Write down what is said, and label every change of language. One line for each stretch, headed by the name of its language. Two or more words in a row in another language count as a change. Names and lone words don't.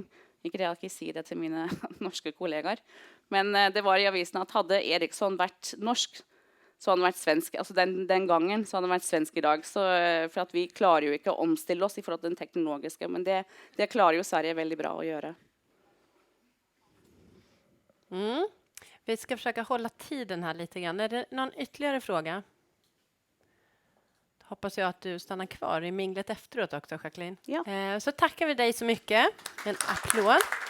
Norwegian: Ikke det jeg ikke si det til mine norske kollegaer. Men det var i avisen at hadde Eriksson vært norsk, så hadde han vært svensk. Altså den gangen så hadde han vært svensk i dag. Så, for at vi klarer jo ikke å omstille oss i forhold til den teknologiske. Men det klarer jo Sverige veldig bra å gjøre.
Swedish: Vi ska försöka hålla tiden här lite grann. Är det någon ytterligare fråga? Hoppas jag att du stannar kvar i minglet efteråt också, Jacqueline. Ja. Så tackar vi dig så mycket. En applåd.